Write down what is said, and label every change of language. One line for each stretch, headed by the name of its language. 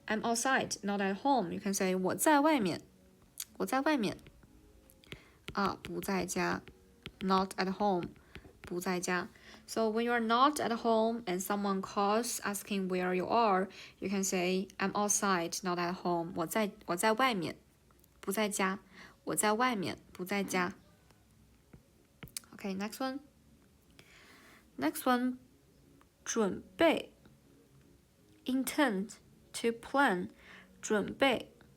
English: I'm outside, not at home. You can say
Chinese: 我在外面不在家
English: not at home
Chinese: 不在家
English: So when you're not at home and someone calls asking where you are, you can say I'm outside, not at home.
Chinese: 我在外面不在家我在外面不在家
English: Okay, next one. 准备 intend to plan 准备